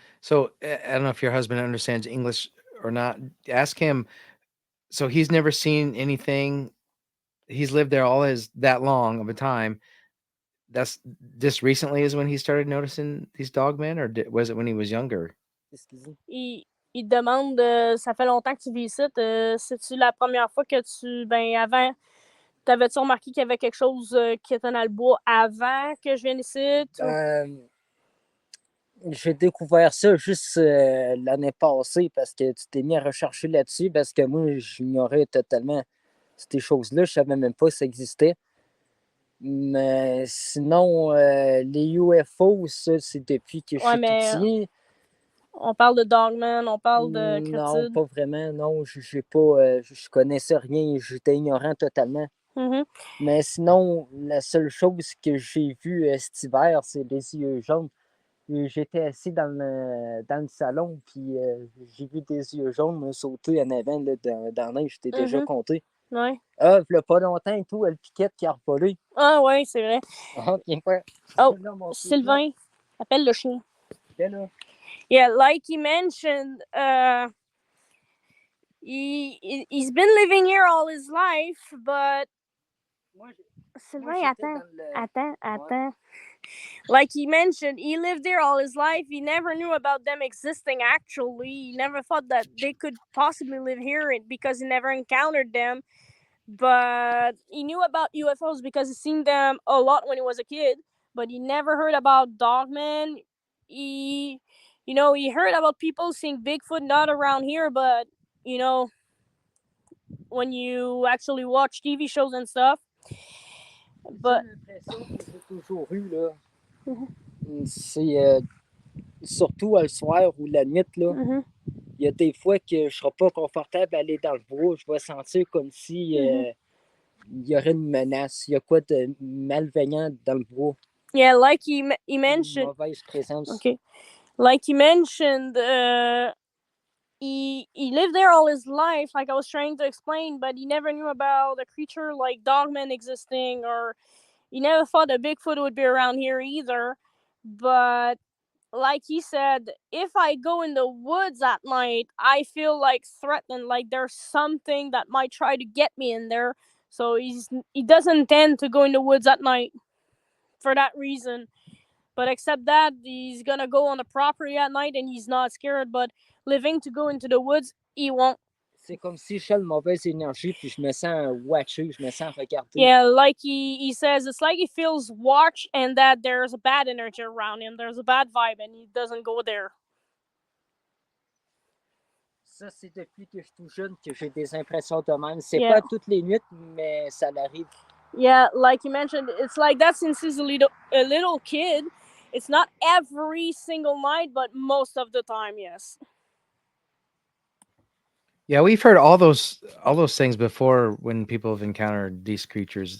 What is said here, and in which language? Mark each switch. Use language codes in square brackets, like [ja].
[en] So I don't know if your husband understands English or not. Ask him. So he's never seen anything. He's lived there all his that long of a time. That's just recently is when he started noticing these dogmen, or was it when he was younger? [fr] Il demande, ça fait longtemps que tu vis ici. C'est-tu la première fois que avant, t'avais-tu remarqué qu'il y avait quelque chose qui était dans le bois avant que je vienne ici? J'ai découvert ça juste l'année passée parce que tu t'es mis à rechercher là-dessus parce que moi, j'ignorais totalement ces choses-là. Je savais même pas que ça existait. Mais sinon, les UFO, ça, c'est depuis que je suis tout petit. On parle de Dogman, on parle de Cryptid. Non, pas vraiment. Non, je connaissais rien. J'étais ignorant totalement. Mais sinon, la seule chose que j'ai vue cet hiver, c'est les yeux jaunes. J'étais assis dans le salon, puis j'ai vu des yeux jaunes me sauter en avant là, dans la neige. J'étais déjà compté. Ouais. Ah, il n'y a pas longtemps et tout, le piquette qui a revolé. Ah, ouais, c'est vrai. Ah, bien fait. Oh, Sylvain, appelle le chien. [en] Yeah, like he mentioned, he's been living here all his life, but Sylvain, [fr] attends. [en] Like he mentioned, he lived there all his life. He never knew about them existing, actually. He never thought that they could possibly live here because he never encountered them. But he knew about UFOs because he seen them a lot when he was a kid. But he never heard about Dogman. He heard about people seeing Bigfoot not around here, but, when you actually watch TV shows and stuff. But [fr] l'impression que j'ai toujours eue, là, c'est surtout le soir ou la nuit, là. Il y a des fois que je ne serai pas confortable à aller dans le bois. Je vais sentir comme si il y aurait une menace. Il y a quoi de malveillant dans le bois. [en] Yeah, like he mentioned. [fr] Une mauvaise présence. [en] Okay. Like he mentioned, he lived there all his life, like I was trying to explain, but he never knew about a creature like Dogman existing, or he never thought that Bigfoot would be around here either. But like he said, if I go in the woods at night, I feel like threatened, like there's something that might try to get me in there. So he doesn't intend to go in the woods at night for that reason. But except that, he's gonna go on the property at night and he's not scared. But living to go into the woods, he won't. [fr] C'est comme si je sens une mauvaise énergie puis je me sens watché, je me sens regardé. [en] Yeah, like he says, it's like he feels watched and that there's a bad energy around him. There's a bad vibe and he doesn't go there. [fr] Ça, c'est depuis que je suis tout jeune que j'ai des impressions de même. C'est pas toutes les nuits, mais ça l'arrive. [en] Yeah, like you mentioned, it's like that since he's a little kid. It's not every single night, but most of the time, yes. Yeah, we've heard all those things before when people have encountered these creatures.